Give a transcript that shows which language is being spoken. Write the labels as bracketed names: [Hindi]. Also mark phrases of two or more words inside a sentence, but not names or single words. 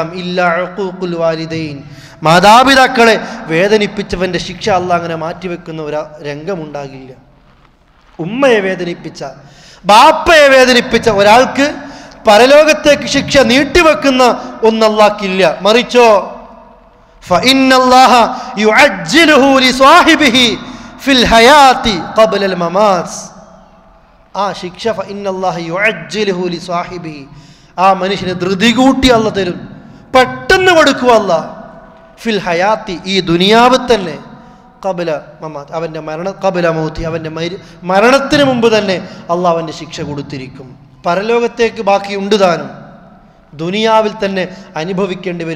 [Arabic] إلا عقوق الوالدين, [Malayalam] മാതാപിതാക്കളെ വേദനിപ്പിച്ചവൻ്റെ ശിക്ഷ അള്ളാഹ് അങ്ങനെ മാറ്റിവെക്കുന്ന ഒരു രംഗമുണ്ടാകില്ല. ഉമ്മയെ വേദനിപ്പിച്ച, ബാപ്പയെ വേദനിപ്പിച്ച ഒരാൾക്ക് പരലോകത്തേക്ക് ശിക്ഷ നീട്ടിവെക്കുന്ന ഒന്ന് അള്ളാഹ്ക്കില്ല. [Arabic] മറിച്ചോ فإن الله يعجله لصاحبه في الحياة قبل الممات, [Malayalam] ആ ശിക്ഷ [Arabic] فإن الله يعجله لصاحبه, [Malayalam] ആ മനുഷ്യനെ ധൃതി കൂട്ടി അള്ളാഹ് തരും, പെട്ടെന്ന് കൊടുക്കുക അള്ളാഹ്. [Arabic] في الحياة, [Malayalam] ഈ ദുനിയാവ് തന്നെ, [Arabic] قبل الممات, [Malayalam] അവൻ്റെ [Arabic] قبل موت, [Malayalam] അവൻ്റെ മരണത്തിന് മുമ്പ് തന്നെ അള്ളാഹ് അവൻ്റെ ശിക്ഷ കൊടുത്തിരിക്കും. പരലോകത്തേക്ക് ബാക്കിയുണ്ട് താനും, ദുനിയാവിൽ തന്നെ അനുഭവിക്കേണ്ടി വരും.